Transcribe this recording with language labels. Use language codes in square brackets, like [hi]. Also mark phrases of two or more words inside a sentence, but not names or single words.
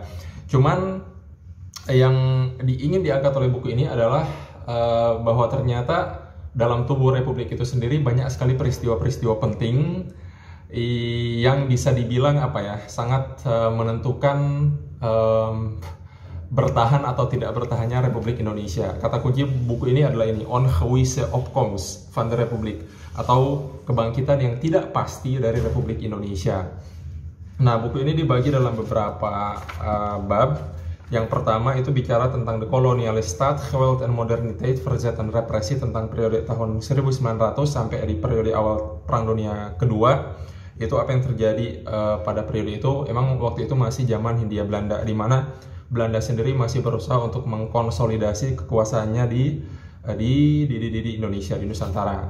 [id] Cuman yang ingin diangkat oleh buku ini adalah bahwa ternyata dalam tubuh Republik itu sendiri banyak sekali peristiwa-peristiwa penting yang bisa dibilang sangat menentukan bertahan atau tidak bertahannya Republik Indonesia. Kata kunci buku ini adalah ini, [nl] ongewisse opkomst van de Republiek, [id] atau kebangkitan yang tidak pasti dari Republik Indonesia. Nah, buku ini dibagi dalam beberapa bab. Yang pertama itu bicara tentang [nl] de koloniale staat, geweld en moderniteit, verzet en represi, [id] tentang periode tahun 1900 sampai di periode awal Perang Dunia Kedua. Itu apa yang terjadi pada periode itu. Emang waktu itu masih zaman Hindia Belanda, di mana Belanda sendiri masih berusaha untuk mengkonsolidasi kekuasaannya di Indonesia, di Nusantara.